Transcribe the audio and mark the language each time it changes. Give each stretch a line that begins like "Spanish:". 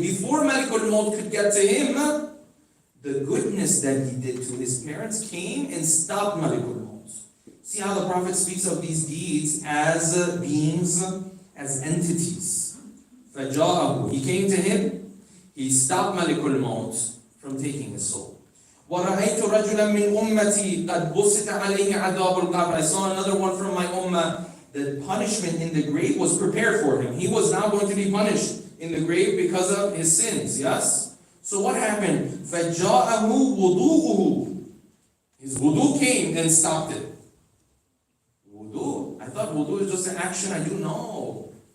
English: Before Malakul Maut could get to him, the goodness that he did to his parents came and stopped Malakul Maut. See how the Prophet speaks of these deeds as beings, as entities.
Arabic: فَجَاءَهُ.
English: He came to him, he stopped Malikul Maut from taking his soul.
Arabic: وَرَأَيْتُ رَجُلًا مِّنْ أُمَّتِي قَدْ بُسِطَ عَلَيْهِ عَذَابُ الْقَبْرِ.
English: I saw another one from my ummah. The punishment in the grave was prepared for him. He was now going to be punished in the grave because of his sins. Yes? So what happened?
Arabic: فَجَاءَهُ وُضُوءُهُ.
English: His wudu came and stopped it. Wudu? I thought wudu is just an action I do. No.